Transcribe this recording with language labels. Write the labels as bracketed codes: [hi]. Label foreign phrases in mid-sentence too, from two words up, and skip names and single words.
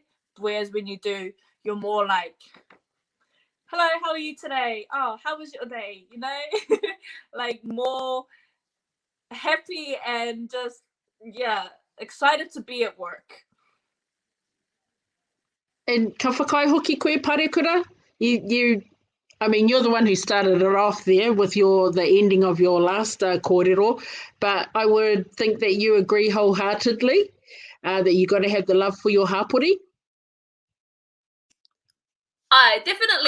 [en] Whereas when you do, you're more like, hello, how are you today? Oh, how was your day? You know, like more happy and just, excited to be at work. [mi] And ka whakai hoki koe, Parekura? [en] You're the one who started it off there with the ending of your last kōrero, but I would think that you agree wholeheartedly that you got to have the love for your hapori. Definitely.